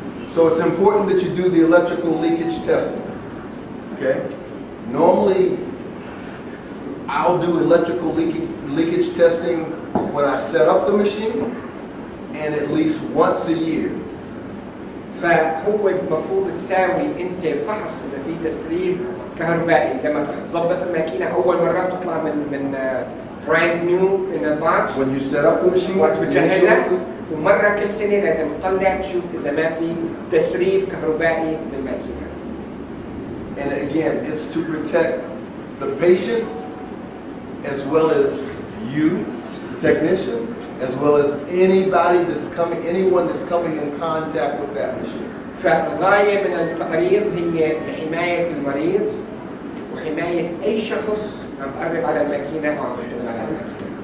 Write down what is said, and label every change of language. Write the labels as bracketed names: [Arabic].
[English] So it's important that you do the electrical leakage testing. Okay? Normally, I'll do electrical leakage testing when I set up the machine and at least once a year. [Arabic] فهو المفروض تساوي انت فحص اذا في تسريب كهربائي لما تظبط الماكينه اول مره بتطلع من براند نيو من الباكس [English] When you set up the machine, [Arabic] وقت [English] the [Arabic] بتجهزها [English] insurance- [Arabic] ومره كل سنه لازم تطلع تشوف اذا ما في تسريب كهربائي بالماكينه. [English] And again, it's to protect the patient as well as you, the technician, as well as anyone that's coming in contact with that machine. [Arabic] فالغايه من التقرير هي لحمايه المريض وحمايه اي شخص عم يقرب على الماكينه او عم يشتغل على الماكينه.